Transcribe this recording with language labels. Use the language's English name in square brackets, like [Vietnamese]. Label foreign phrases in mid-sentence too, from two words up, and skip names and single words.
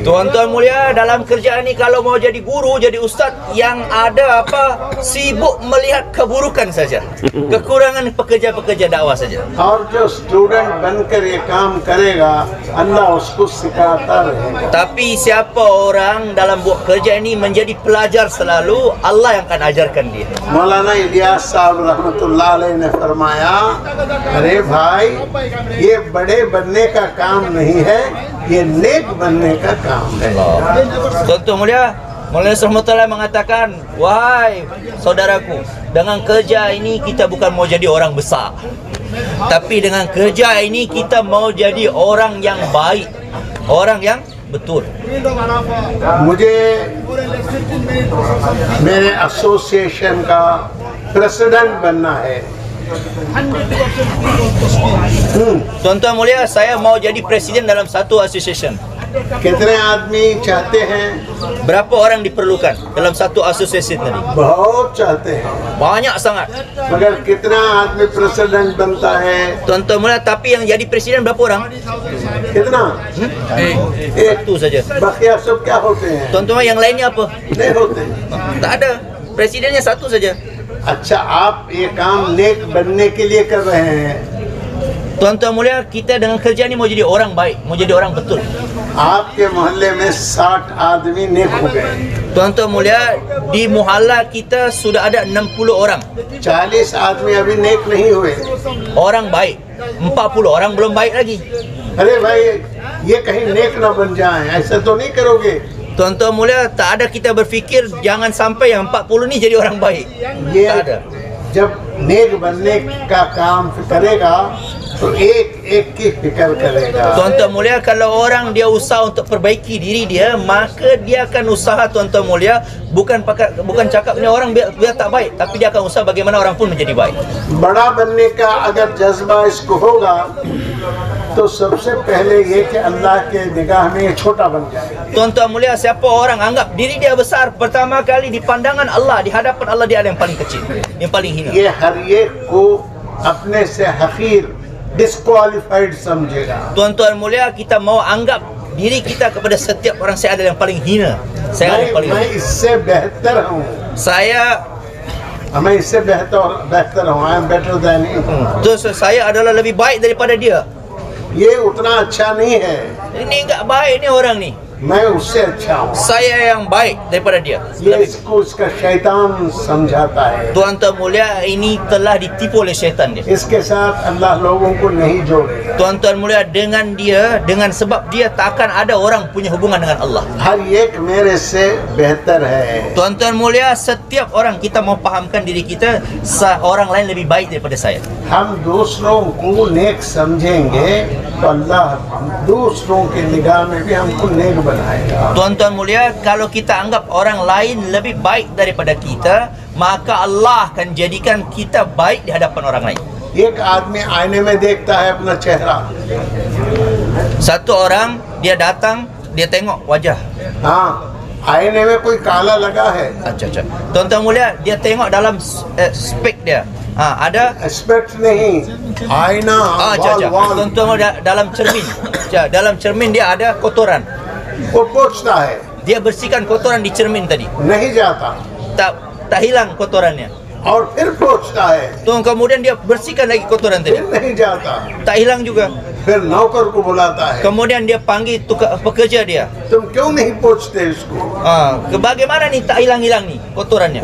[Malay] Tuan-tuan mulia, dalam kerjaan ni kalau mau jadi guru, jadi ustaz, yang ada apa? Sibuk melihat keburukan saja. Kekurangan pekerja-pekerja dakwah saja. [Hindi] और जो स्टूडेंट बनकर ये काम करेगा, अल्लाह उसको सिखाता रहेगा। [Malay] Tapi siapa orang dalam buat kerja ini menjadi pelajar selalu, Allah yang akan ajarkan dia. [Hindi] मौलाना इलियास साहब [Arabic] رحمة الله عليه [Hindi] ने फरमाया, अरे भाई ये बड़े बनने का काम नहीं है, ये नेक बनने का काम है। [Malay] Tuan-tuan mulia, Maulana Rahmatullah mengatakan, wahai saudaraku, dengan kerja ini kita bukan mau jadi orang besar, tapi dengan kerja ini kita mau jadi orang yang baik, orang yang betul. [Hindi] मुझे मेरे एसोसिएशन का प्रेसिडेंट बनना है। [Malay] Tuan-tuan mulia, saya mau jadi presiden dalam satu association. [Hindi] कितने आदमी चाहते हैं? [Malay] Berapa orang diperlukan dalam satu association tadi? [Hindi] बहुत चाहते हैं, [Malay] Banyak sangat. [Hindi] मगर कितना आदमी प्रेसिडेंट बनता है? [Malay] Tuan-tuan mulia, tapi yang jadi presiden berapa orang? [Hindi] कितना? एक। [Malay] Itu saja. [Hindi] बाकी सब क्या होते हैं? [Malay] Tuan-tuan, yang lainnya apa? [Hindi] नहीं होते। [Malay] Tak ada. Presidennya satu saja. [Hindi] अच्छा, आप ये काम नेक बनने के लिए कर रहे हैं। [Malay] Tuan-tuan mulia, kita dengan kerja ni mau jadi orang baik, mau jadi orang betul. [Hindi] आपके मोहल्ले में 60 आदमी नेक हो गए, [Malay] Tuan-tuan mulia, di muhalla kita sudah ada 60 orang [Hindi] 40 आदमी अभी नेक नहीं हुए। [Malay] orang baik, 40 orang belum baik lagi. [Hindi] अरे भाई, ये कहीं नेक ना बन जाए, ऐसा तो नहीं करोगे? [Malay] Tuan-tuan mulia, tak ada kita berfikir jangan sampai yang 40 ni jadi orang baik. [Hindi] ये [Malay] Tak ada. [Hindi] जब नेक बनने का काम करेगा तो एक एक की फिक्र करेगा। [Malay] Tuan-tuan mulia, kalau orang dia usaha untuk perbaiki diri dia, maka dia akan usaha, tuan-tuan mulia, bukan cakap ni orang biar tak baik, tapi dia akan usaha bagaimana orang pun menjadi baik. [Hindi] बड़ा बनने का अगर जज्बा इसको होगा तो सबसे पहले ये कि अल्लाह के निगाह में ये छोटा बन जाए। [Malay] Tuan-tuan mulia, siapa orang anggap diri dia besar, pertama kali di pandangan Allah, di hadapan Allah dia ada yang paling kecil, yang paling hina. [Hindi] ये हर एक को अपने से हकीर डिस्क्वालिफाइड समझेगा। [Malay] Tuan-tuan mulia, kita mau anggap diri kita kepada setiap orang, saya adalah yang paling hina, saya adalah yang paling [Hindi] मैं [Malay] hina. [Hindi] इससे बेहतर हूँ, मैं इससे बेहतर हूँ, [English] I am better than him. [Malay] Terus saya adalah lebih baik daripada dia. [Hindi] ये उतना अच्छा नहीं है, [Malay] Ini enggak baik ni orang ni, [Hindi] मैं उससे अच्छा हूँ। [Malay] saya yang baik daripada dia. [Hindi] ये इसको इसका शैतान समझाता है। [Malay] Tuan-tuan mulia, ini telah ditipu oleh syaitan dia. [Hindi] इसके साथ अल्लाह लोगों को नहीं जोड़ेगा। [Malay] Tuan-tuan mulia, dengan dia, dengan sebab dia takkan ada orang punya hubungan dengan Allah. [Hindi] हर एक मेरे से बेहतर है। [Malay] Tuan-tuan mulia, setiap orang kita mau pahamkan diri kita, orang lain lebih baik daripada saya. [Hindi] हम दूसरों को नेक समझेंगे तो अल्लाह दूसरों की निगाह में भी हमको नेक बनाएगा। [Malay] Tuan-tuan mulia, kalau kita anggap orang lain lebih baik daripada kita, maka Allah akan jadikan kita baik di hadapan orang lain. [Hindi] एक आदमी आईने में देखता है अपना चेहरा, [Malay] Satu orang dia datang, dia tengok wajah. [Hindi] हाँ, आईने में कोई काला लगा है, अच्छा. [Malay] Tuan-tuan mulia, dia tengok dalam spek dia. Ada [Hindi] एस्पेक्ट नहीं, आईना, वॉल, [Malay] Tuan-tuan mulia, dalam cermin. Dalam cermin dia ada kotoran. [Hindi] वो पोंछता है, [Malay] Dia bersihkan kotoran di cermin tadi. [Hindi] नहीं जाता, [Malay] Tak hilang kotorannya. [Hindi] और फिर पोंछता है, [Malay] Tuan kemudian dia bersihkan lagi kotoran tadi. [Hindi] फिर नहीं जाता, [Malay] Tak hilang juga. [Hindi] फिर नौकर को बुलाता है, [Malay] Kemudian dia panggil pekerja dia. [Hindi] तुम क्यों नहीं पोंछते इसको? [Malay] Bagaimana nih tak hilang-hilang nih kotorannya?